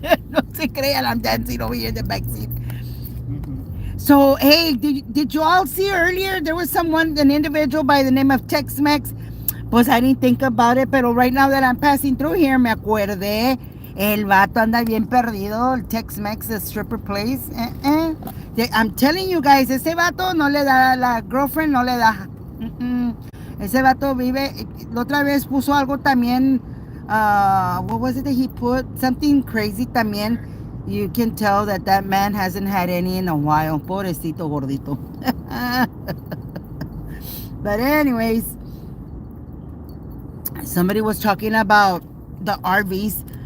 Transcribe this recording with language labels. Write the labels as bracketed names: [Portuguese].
[Spanish] No se crean, [English] I'm dancing over here in the back seat. So, hey, did you all see earlier? There was an individual by the name of Tex-Mex. [Spanish] Pues [English] I didn't think about it, [Spanish] pero [English] right now that I'm passing through here, [Spanish] me acordé. El vato anda bien perdido. El Tex-Mex, [English] the stripper place. I'm telling you guys, [Spanish] ese vato no le da, la girlfriend no le da. Ese vato vive. La otra vez puso algo también. [English] What was it that he put? Something crazy [Spanish] también. [English] You can tell that man hasn't had any in a while. [Spanish] Pobrecito gordito. [English] But anyways, somebody was talking about the RVs.